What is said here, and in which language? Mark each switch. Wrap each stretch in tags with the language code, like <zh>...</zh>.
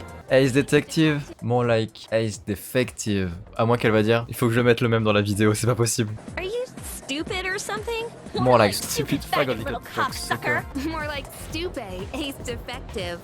<en>Ace Detective, more like Ace Defective.</en> <fr>À moins qu'elle va dire, il faut que je mette le même dans la vidéo, c'est pas possible.</fr> <en>Are you stupid or something? More like stupid faggot little cocksucker. More like stupid Ace Defective.</en>